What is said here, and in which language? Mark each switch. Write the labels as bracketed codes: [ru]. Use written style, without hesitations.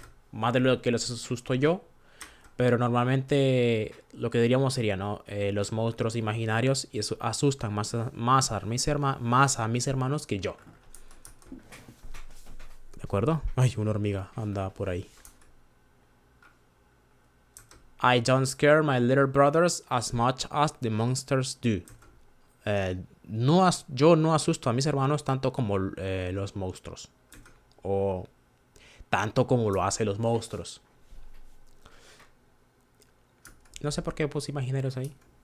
[es] Más de lo que les asusto yo. Pero normalmente lo que diríamos sería, ¿no? Los monstruos imaginarios y eso asustan más a mis hermanos que yo. ¿De acuerdo? Ay, una hormiga anda por ahí. [en] I don't scare my little brothers as much as the monsters do. [es] Yo no asusto a mis hermanos tanto como los monstruos. O tanto como lo hacen los monstruos. No sé por qué puse imaginarios ahí.